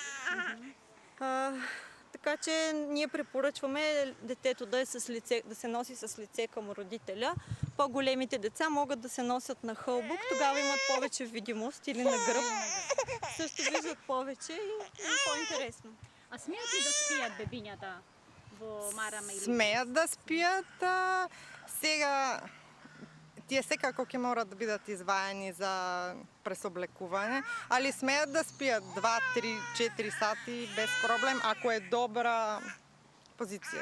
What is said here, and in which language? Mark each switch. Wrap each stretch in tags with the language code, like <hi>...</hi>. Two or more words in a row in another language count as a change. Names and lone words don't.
<bg>Така че ние препоръчваме детето да се носи с лице към родителя. По-големите деца могат да се носят на хълбок, тогава имат повече видимост или на гръб. Също виждат повече и е по-интересно.</bg> <mk>А смеят ли да спият бебињата во марама или? Смеят да спият. Сега тие секако ќе морат да бидат изваени за пресоблекување, али смеят да спият 2, 3, 4 сати без проблем, ако е добра позиција.</mk>